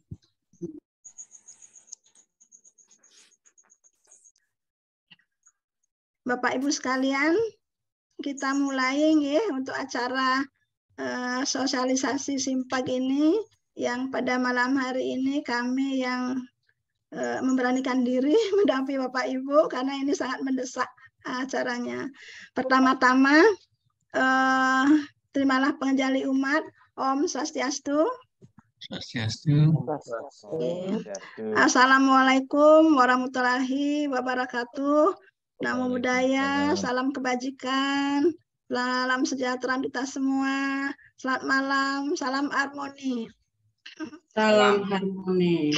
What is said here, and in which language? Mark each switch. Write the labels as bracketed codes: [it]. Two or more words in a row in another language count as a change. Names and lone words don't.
[id] Bapak Ibu sekalian, kita mulai ya untuk acara sosialisasi Simpag ini, yang pada malam hari ini kami yang memberanikan diri mendampingi Bapak Ibu karena ini sangat mendesak acaranya. Pertama-tama terimalah pengenjali umat. [ban] Om Swastiastu. [ar] السلام عليكم ورحمة الله وبركاته. [pi] Namo Buddhaya, [id] salam kebajikan, salam sejahtera kita semua. Selamat malam, salam harmoni. Salam harmoni.